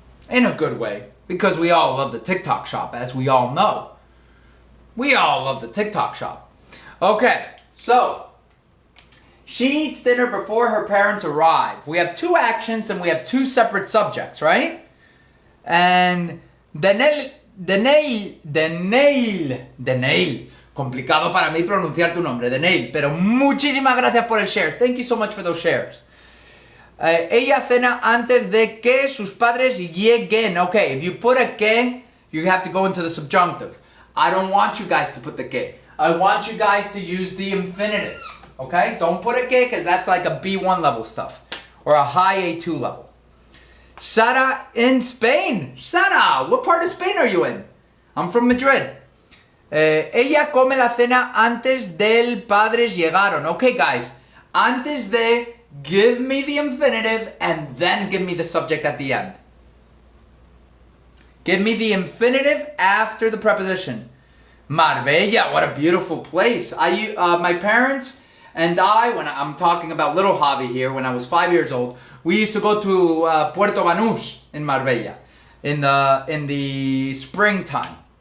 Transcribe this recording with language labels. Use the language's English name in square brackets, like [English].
[English] In a good way. Because we all love the TikTok shop, as we all know. We all love the TikTok shop. Okay, so she eats dinner before her parents arrive. We have two actions and we have two separate subjects, right? And [Spanish] Daniel, complicado para mí pronunciar tu nombre, Daniel, pero muchísimas gracias por el share. [English] Thank you so much for those shares. [Spanish] Ella cena antes de que sus padres lleguen. [English] Okay, if you put a que, you have to go into the subjunctive. I don't want you guys to put the que. I want you guys to use the infinitives. Okay, don't put a que because that's like a B1 level stuff or a high A2 level. Sara in Spain. Sara, what part of Spain are you in? I'm from Madrid. [Spanish] Ella come la cena antes del padres llegaron. [English] Okay, guys, [Spanish] antes de, [English] give me the infinitive and then give me the subject at the end. Give me the infinitive after the preposition. Marbella, what a beautiful place. My parents and I, when I'm talking about little Javi here, when I was 5 years old, we used to go to Puerto Banús in Marbella in the springtime.